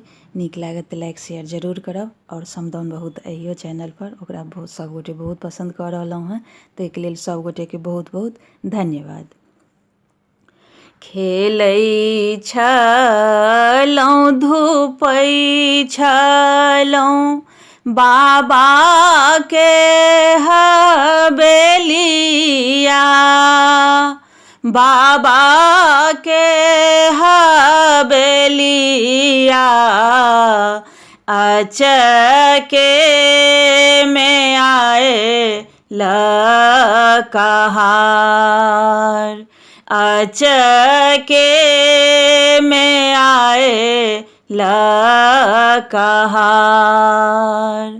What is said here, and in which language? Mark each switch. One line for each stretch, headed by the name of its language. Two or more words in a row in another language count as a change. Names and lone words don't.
Maithili: नीक लागत तऽ
English: like share
Maithili: जरूर करब और समदाउन बहुत अहियो चैनल पर ओकरा बहुत सब गोटे बहुत पसंद कऽ रहलहुँ हँ, ताहिके लेल सब गोटे के बहुत बहुत धन्यवाद। खेलै छलहुँ धुपै छलहुँ बाबा के हवेलिया, बाबा के हवेलिया अचके में आए लकहार, अचके में आए लकहार।